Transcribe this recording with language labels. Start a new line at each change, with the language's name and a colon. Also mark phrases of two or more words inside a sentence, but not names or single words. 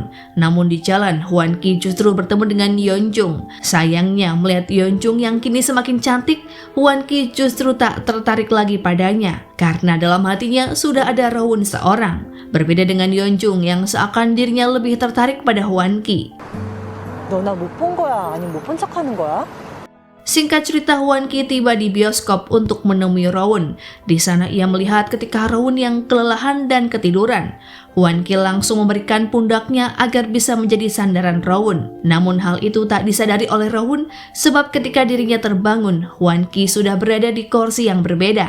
Indonesian: Namun di jalan, Hwan Ki justru bertemu dengan Yeon Chung. Sayangnya melihat Yeon Chung yang kini semakin cantik, Hwan Ki justru tak tertarik lagi padanya. Karena dalam hatinya sudah ada Rowoon seorang. Berbeda dengan Yeon Chung yang seakan dirinya lebih tertarik pada Hwan Ki.
Korean: 너 나 못 본 거야? 아니면 못 본 척하는 거야?
Indonesian: Singkat cerita, Hwan Ki tiba di bioskop untuk menemui Rowoon. Di sana ia melihat ketika Rowoon yang kelelahan dan ketiduran. Hwan Ki langsung memberikan pundaknya agar bisa menjadi sandaran Rowoon. Namun hal itu tak disadari oleh Rowoon sebab ketika dirinya terbangun, Hwan Ki sudah berada di kursi yang berbeda.